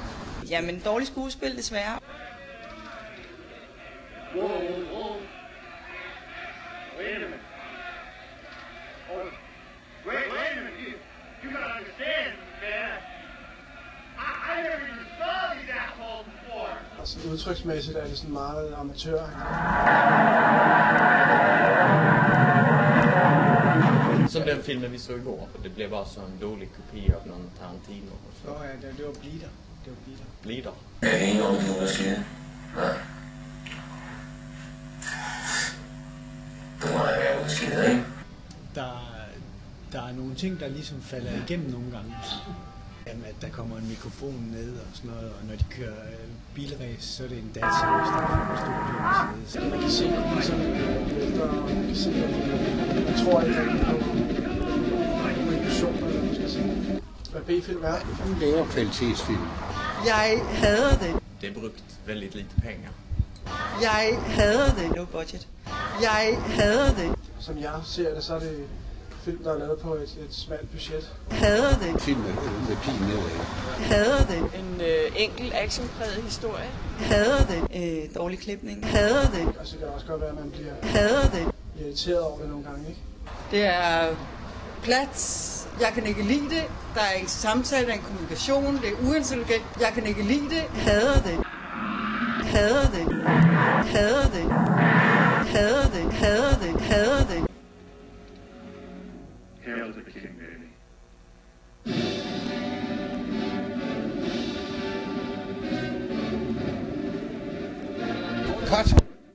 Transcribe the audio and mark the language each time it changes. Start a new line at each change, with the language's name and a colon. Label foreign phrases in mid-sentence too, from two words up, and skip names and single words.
Danish: Jamen, dårlig skuespil, desværre.
English: Wait a minute. Oh, wait a minute. You gotta understand, man. I never even saw these assholes before.
Danish: Altså, udtryksmæssigt er det sådan meget amatør.
Swedish: Som den filmen vi så igår. Det blev bara så en dålig kopia av någon Tarantino. Och så.
Danish: Ja, det var Bleeder. Bleeder. Jeg kan ikke ordentligt noget at sige. Nej. Du må da være udskidt, ikke? Der er nogle ting, der ligesom falder igennem nogle gange. Jamen, at der kommer en mikrofon ned og sådan noget, og når de kører bilræs, så er det en Dacia, hvis der er en stor bil. Man kan se kulisserne vælter, og man kan se, at man tror ikke rigtig på illusioner, eller man skal sige. Hvad B-film er. hun laver kvalitetsfilm. Jeg hader det.
Swedish: Det är brukt väldigt lite pengar.
Danish: Jeg hader det.
English: Low budget.
Danish: Jeg hader det. Som jeg ser det, så er det film, der er lavet på et smalt budget. Hader det. Film med pil nedad. Hader det. En enkel actionpræget historie. Hader det. Dårlig klipning. Hader det. Altså, det kan også godt være, at man bliver Hader det. irriteret over det nogle gange, ikke? Det er plat. Jeg kan ikke lide det. Der er en samtale, der er en kommunikation. Det er uintelligent. Jeg kan ikke lide det. Hader det. Hader det. Hader det. Hader det. Hader det. Hader det.
English: Hail to the king, baby. Cut!